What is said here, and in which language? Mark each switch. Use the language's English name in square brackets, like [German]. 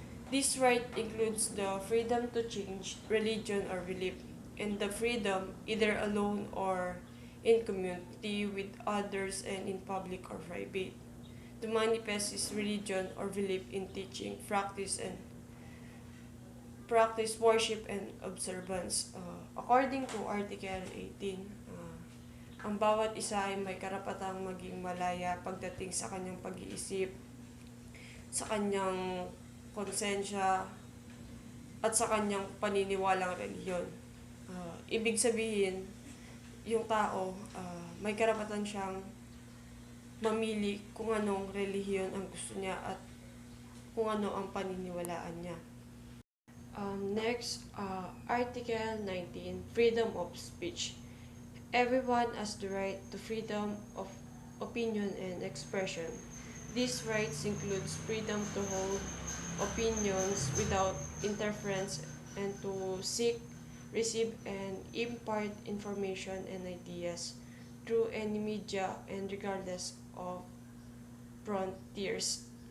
[English] This right includes the freedom to change religion or belief, and the freedom, either alone or in community with others and in public or private, to manifest his religion or belief in teaching, practice, and practice worship and observance. According to Article 18, [Filipino] ang bawat isa ay may karapatang maging malaya pagdating sa kanyang pag-iisip, sa kanyang konsensya, at sa kanyang paniniwalang relihiyon. Ibig sabihin, yung tao, may karapatan siyang mamili kung anong relihiyon ang gusto niya at kung ano ang paniniwalaan niya. [English] Next, Article 19, Freedom of Speech. Everyone has the right to freedom of opinion and expression. These rights includes freedom to hold opinions without interference and to seek, receive, and impart information and ideas through any media and regardless of frontiers.